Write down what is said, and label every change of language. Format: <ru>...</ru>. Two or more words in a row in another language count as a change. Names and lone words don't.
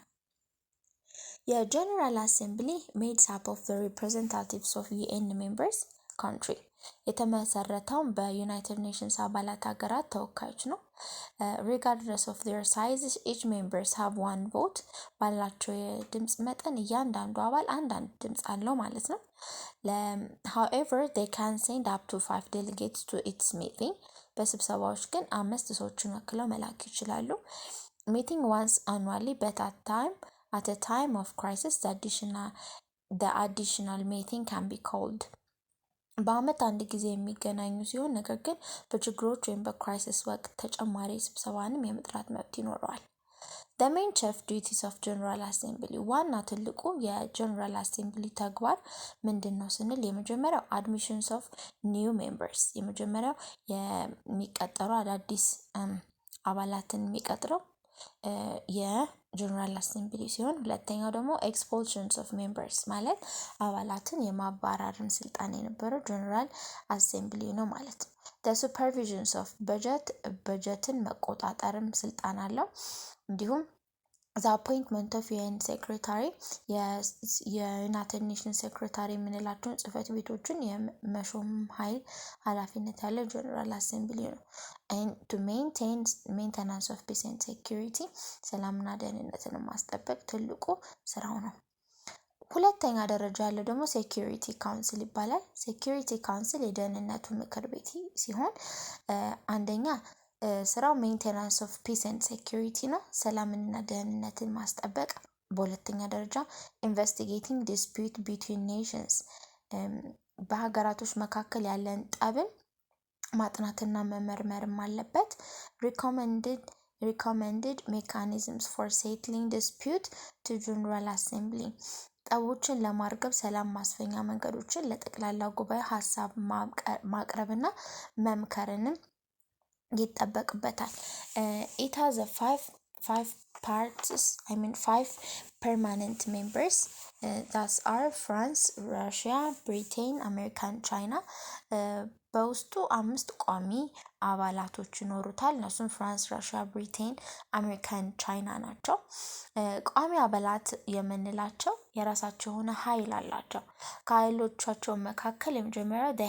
<en>General Assembly meds up of the representatives of UN members country</en> <am>የተመሰረተው በዩናይትድ ኔሽንስ አባላት ሀገራት ተወካዮች ነው።</am> <en>regardless of their size each members have one vote</en> <am>ባላቸው የድምጽ መጠን እያንዳንዱ አባል አንዳንድ ድምጽ አለው ማለት ነው።</am> <en>however they can send up to 5 delegates to its meeting</en> <am>በስብሰባዎች ግን 5 ሰዎችን ወክለው መላክ ይችላሉ።</am> <en>meeting once annually but at a time of crisis the additional meeting can be called</en> <am>በአመት አንድ ጊዜ የሚገናኙ ሲሆን ነገር ግን በችግሮች ወይም በክራይሲስ ወቅት ተጨማሪ ስብሰባንም የመጥራት መብት ይኖረዋል።</am> <en>The main chief duties of General Assembly</en> <am>ዋና ትልቁ የጀነራል አሴምብሊ ተግባር ምንድነው ስንል የመጀመሪያው</am> <en>admissions of new members</en> <am>የመጀመሪያው የሚቀጠሩ አዳዲስ አባላትን የሚቀጥረው የጀነራል አሴምብሊ ሲሆን ሁለተኛው ደግሞ</am> <en>expulsions of members</en> <am>ማለት አባላትን የማባረርን ስልጣን የነበረው ጀነራል አሴምብሊ ነው ማለት ነው።</am> <en>the supervisions of</en> <am>በጀትን መቆጣጠርም ስልጣን አለው። እንዲሁም</am> <en>the appointment of UN secretary</en> <am>የዩናይትድ ኔሽን ሴክሬታሪ የምንላቸውን ጽህፈት ቤቶችን የመሾም ኃላፊነት ያለው ጀነራል አሴምብሊ ነው።</am> <en>and to maintain maintenance of peace and security</en> <am>ሰላምና ደህንነትን ማስጠበቅ ትልቁ ስራው ነው። ሁለተኛ ደረጃ ያለው ደግሞ ሴኩሪቲ ካውንስል ይባላል። ሴኩሪቲ ካውንስል የደህንነቱ ምክር ቤት ሲሆን አንደኛ ስራው</am> <en>maintenance of peace and security</en> <am>ነው፣ ሰላምና ደህንነትን ማስጠበቅ። በሁለተኛ ደረጃ</am> <en>investigating dispute between nations</en> <am>በሀገራቶች መካከል ያለን ጠብን ማጥናትና መመርመርም አለበት።</am> <en>recommended mechanisms for settling dispute to general assembly</en> <am>ጠቦችን ለማርገብ ሰላም ማስፈኛ መንገዶችን ለጠቅላላ ጉባኤ ሐሳብ ማቅረብና መምከርንም ይጠበቅበታል።</am> <en>it has a five permanent members that are France, Russia, Britain, America and China</en> <am>በውስጡ 5 ቋሚ አባላቶች ይኖሩታል። እነሱም ፍራንስ፣ ራሽያ፣ ብሪቴን፣ አሜሪካን፣ ቻይና ናቸው። ቋሚ አባላት የምንላቸው የራሳቸው የሆነ ኃይል አላቸው። ከኃይሎቻቸው መካከል የመጀመሪያው they</am>